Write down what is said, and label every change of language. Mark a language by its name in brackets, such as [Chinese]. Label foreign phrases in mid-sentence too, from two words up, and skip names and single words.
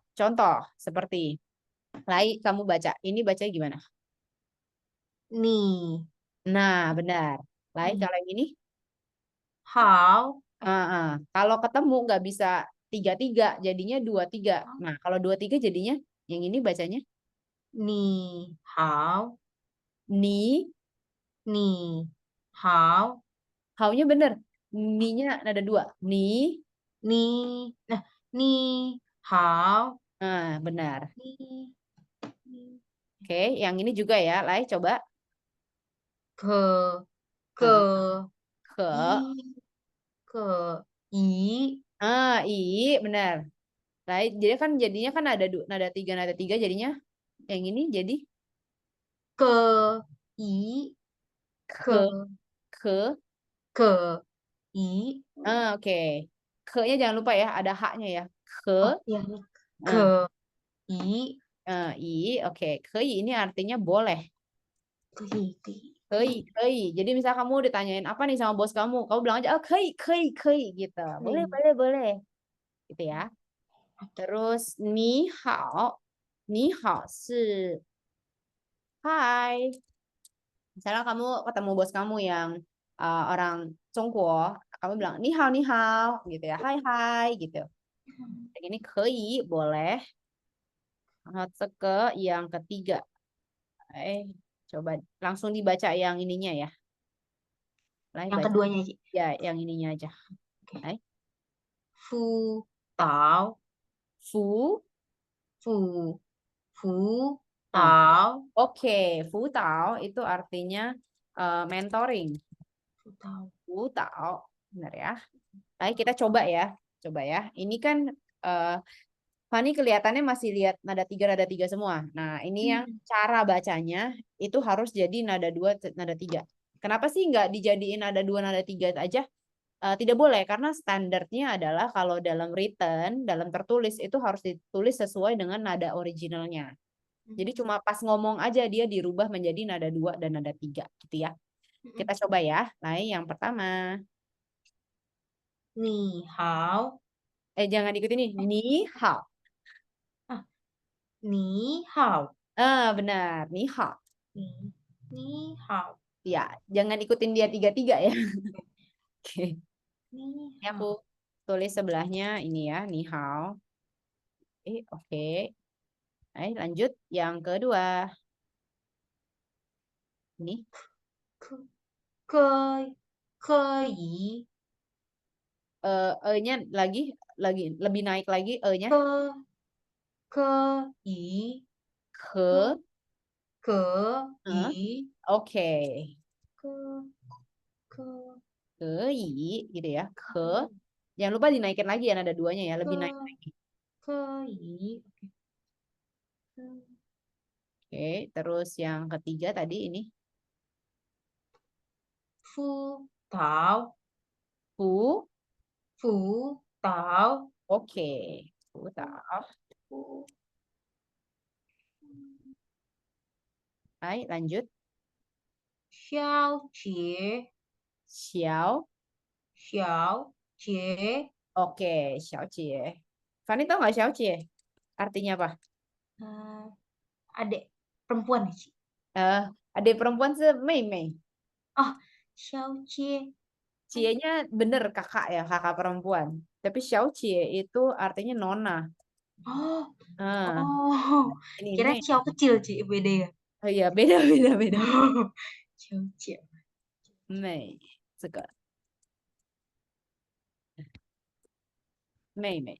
[Indonesian] Contoh, seperti, Lai, kamu baca. Ini baca gimana? [Chinese] 你 [Indonesian] Nah, benar. Lai, [Chinese] 你 [Indonesian] kalau yang ini? [Chinese] 好 [Indonesian] Kalau ketemu nggak bisa tiga tiga, jadinya dua tiga. Nah, kalau dua tiga jadinya yang ini bacanya [Chinese] 你好 ni, 你好 [Indonesian] haunya bener. Ni-nya nada dua. [Chinese] Ni, 你 nah 你好 [Indonesian] benar. [Chinese] 你你 [Indonesian] Oke, yang ini juga ya. Lai, coba. [Chinese] 可 Ah, 可 ke, 一可一 i, [Indonesian] benar. Lai, jadi kan jadinya kan ada nada tiga jadinya. Yang ini jadi [Chinese] 可一 ke, 可 ke. 可一 [Indonesian] Oke. Ke-nya jangan lupa ya, ada haknya ya. [Chinese] Ke, [Indonesian] oh ya nih ah, [Chinese] 可一 [Indonesian] oke. Ke ini artinya boleh. [Chinese] 可以 Kei, kei. [Indonesian] Jadi misal kamu ditanyain apa nih sama bos kamu bilang aja, oh [Chinese] 可以，可以，可以 [Indonesian] gitu. Boleh, [Chinese] 可以 [Indonesian] boleh, boleh. Gitu ya. Terus [Chinese] 你好 [Indonesian] si hai. Misalnya kamu ketemu bos kamu yang orang Tiongkok, kamu bilang [Chinese] 你好 [Indonesian] gitu ya. Hai, hai gitu. Yang ini kei, boleh. Ke yang ketiga. Coba langsung dibaca yang ininya ya. Lai yang baca. keduanya Ci. Ya, yang ininya aja. Oke. Hai. [Chinese] Fu tao Fu. fu fu Ah, tao [Indonesian] oke, [Chinese] 辅导 [Indonesian] itu artinya mentoring. [Chinese] fu tao 辅导, [Indonesian] benar ya. Baik, kita coba ya. Coba ya. Ini kan eh Fani kelihatannya masih lihat nada tiga semua. Nah, ini yang cara bacanya itu harus jadi nada dua, nada tiga. Kenapa sih nggak dijadiin nada dua, nada tiga aja? Tidak boleh karena standarnya adalah kalau dalam written, dalam tertulis itu harus ditulis sesuai dengan nada originalnya. Jadi cuma pas ngomong aja dia dirubah menjadi nada dua dan nada tiga gitu ya. Kita coba ya. Nah, yang pertama. [Chinese] ni hao [Indonesian] Jangan ikutin nih. [Chinese] Ni hao. ah ni hao [Indonesian] Benar. [Chinese] 你好. ni ni hao [Indonesian] Ya, jangan ikutin dia tiga-tiga ya. Oke. [Chinese] ni [Indonesian] Ini aku [Chinese] hao [Indonesian] tulis sebelahnya ini ya. [Chinese] 你好. [Indonesian] Oke. Lanjut yang kedua. Ini [Chinese] 可以 [Indonesian] e-nya lagi lebih naik lagi e-nya [Chinese] 可以 ke. 可以 [Indonesian] Oke. [Chinese] 可可 [Indonesian] Kei gitu ya. Ke. Jangan lupa dinaikin lagi ya, ada duanya ya, lebih naik [Chinese] 可 [Indonesian] lagi. [Chinese] 可以 Oke. [Indonesian] Oke, terus yang ketiga tadi ini [Chinese] 辅导 fu. 辅导 [Indonesian] Oke. Udah. [Chinese] 辅 [Indonesian] Hai, lanjut. [Chinese] 小姐 Xiao. 小姐 [Indonesian] Oke, [Chinese] 小姐. [Indonesian] Fani tahu nggak [Chinese] 小姐? [Indonesian] Artinya apa? eh, adik perempuan ya, Ci? Eh, adik perempuan [Chinese] 妹妹. Oh, 小姐 [Indonesian] Cie-nya bener kakak ya, kakak perempuan. Tapi [Chinese] 小姐 [Indonesian] itu artinya nona. oh Ah, oh ini kira [Chinese] Mei. [Indonesian] Xiao kecil, Ci, beda ya. Oh iya, beda beda beda. [Chinese] 小姐 [Indonesian] Mei. Suka. [Chinese] 妹妹.